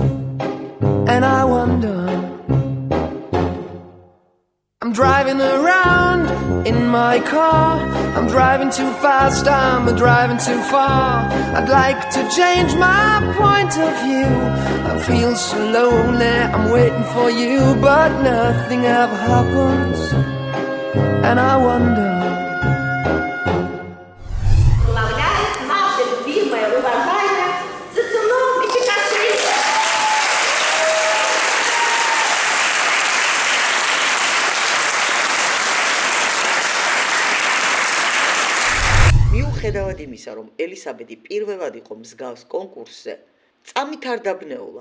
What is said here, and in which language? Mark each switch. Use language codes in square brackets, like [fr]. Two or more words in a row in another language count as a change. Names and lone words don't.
[en] And I wonder, I'm driving around in my car, I'm driving too fast, I'm driving too far. I'd like to change my point of view. I feel so lonely, I'm waiting for you, but nothing ever happens. And I wonder. [ru] Наша любимая, уважаемая Зацуном Ичикашвили. [ka] მიუხედავად იმისა, რომ ელისაბედი პირველად იყო მსგავს კონკურსზე, წამით არ დაბნეულა.